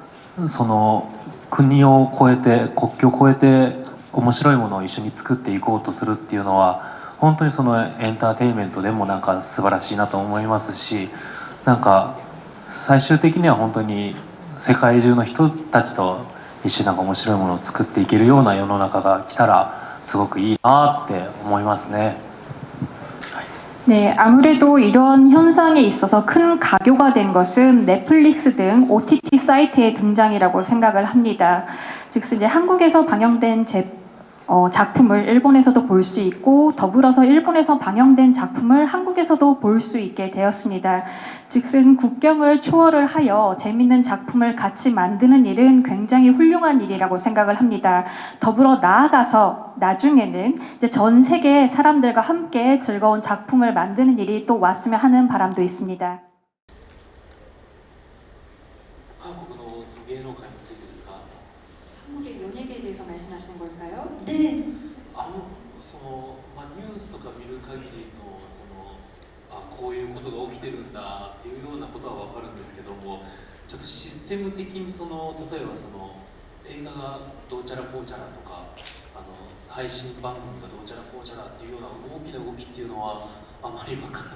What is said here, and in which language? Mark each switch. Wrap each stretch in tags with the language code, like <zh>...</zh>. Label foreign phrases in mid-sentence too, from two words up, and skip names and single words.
<ja>国を越えて国境を越えて面白いものを一緒に作っていこうとするっていうのは本当にエンターテインメントでもなんか素晴らしいなと思いますしなんか最終的には本当に世界中の人たちと一緒になんか面白いものを作っていけるような世の中が来たらすごくいいなって思いますね。</ja> <ko>네, 아무래도 이런 현상에 있어서 큰 가교가 된 것은 넷플릭스 등 OTT 사이트의 등장이라고 생각을 합니다. 즉슨 이제 한국에서 방영된 작품을 일본에서도 볼 수 있고 더불어서 일본에서 방영된 작품을 한국에서도 볼 수 있게 되었습니다. 즉슨 국경을 초월을 하여 재밌는 작품을 같이 만드는 일은 굉장히 훌륭한 일이라고 생각을 합니다. 더불어 나아가서 나중에는 이제 전 세계 사람들과 함께 즐거운 작품을 만드는 일이 또 왔으면 하는 바람도 있습니다.</ko> <ja>한국의 芸能界についてですか?</ja> <ko>한국의 연예계에 대해서 말씀하시는 걸까요? 네.</ko> <ja>ニュースとか見る限りのこういうことが起きてるんだっていうようなことは分かるんですけどもちょっとシステム的に例えば映画がどうちゃらこうちゃらとか配信番組がどうちゃらこうちゃらっていうような大きな動きっていうのはあまり分から</ja>